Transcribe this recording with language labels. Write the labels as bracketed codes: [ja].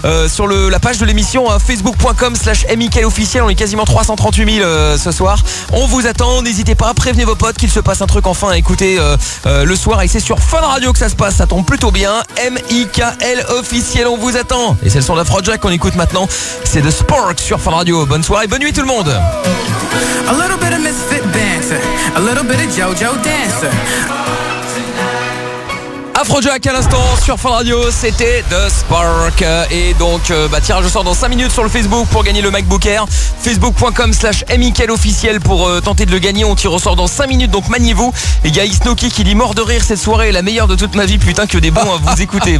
[fr] Sur la page de l'émission hein, facebook.com/MIKAELOfficiel, on est quasiment 338 000 ce soir. On vous attend, n'hésitez pas, prévenez vos potes qu'il se passe un truc enfin à écouter le soir. Et c'est sur Fun Radio que ça se passe, ça tombe plutôt bien. MIKAELOfficiel, on vous attend. Et c'est le son d'Afrojack qu'on écoute maintenant. C'est The Spark sur Fun Radio. Bonne soirée, bonne nuit tout le monde. [en] A little bit of misfit banter, a little bit of JoJo dancer. [fr] Afrojack à l'instant sur Fun Radio, c'était The Spark. Et donc tirage au sort dans 5 minutes sur le Facebook pour gagner le MacBook Air. Facebook.com/MIKAELOfficiel pour tenter de le gagner. On tire au sort dans 5 minutes, donc maniez-vous. Et il y a Isnoki qui dit mort de rire cette soirée, la meilleure de toute ma vie, putain que des bons à vous écouter.